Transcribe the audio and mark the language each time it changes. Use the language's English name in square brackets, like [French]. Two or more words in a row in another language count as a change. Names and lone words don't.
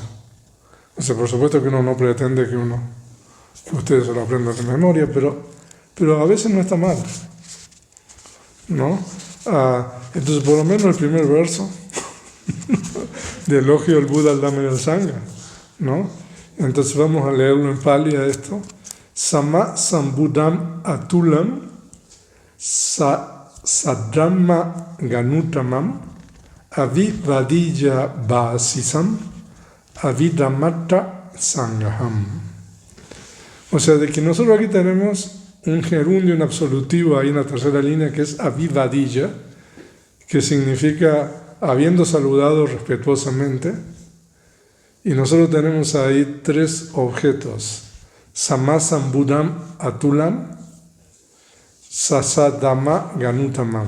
[Spanish] O sea, por supuesto que uno no pretende que ustedes se lo aprendan de memoria, pero a veces no está mal, ¿no? Entonces, por lo menos el primer verso de elogio al Buda, al Dhamma y al Sangha, ¿no? Entonces vamos a leerlo en Pali a esto. [Pali] Sama Sambudam Atulam Sadhamma Ganutamam Avivadija Basisam Avidamata Sangaham. [Spanish] O sea, de que nosotros aquí tenemos un gerundio, un absolutivo ahí en la tercera línea que es Avivadija, que significa habiendo saludado respetuosamente, y nosotros tenemos ahí 3 objetos: [Pali] Samasambudam Atulam, Sasadama Ganutamam.